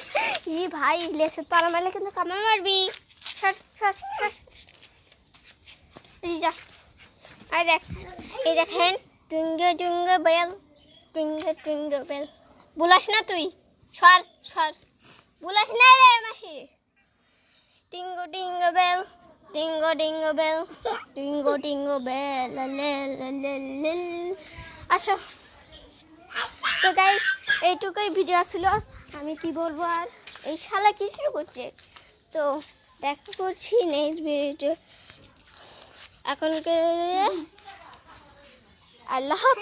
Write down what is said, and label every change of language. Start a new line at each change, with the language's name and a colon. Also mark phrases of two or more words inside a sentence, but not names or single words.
Bangla: ই ভাই, লেসে পাড়া মারলে কিন্তু কামড় মারবি। সর সর সর, যা। আর দেখ, এই দেখেন টুঙ্গে টুঙ্গে বেল, টুঙ্গে টুঙ্গে বেল। বুলাস না তুই, সর সর, বুলাস না রে মাহি। টিঙ্গো টিঙ্গো বেল, টিঙ্গো টিঙ্গো বেল, টিঙ্গো টিঙ্গো বেল, লে লে লে লে। আসো। তো গাইস, এইটুকুই ভিডিও ছিল। আমি কি বলবো আর, এই শালা কি শুরু করছে। তো দেখা করছি
English: next video.
Bangla: এখন আল্লাহ।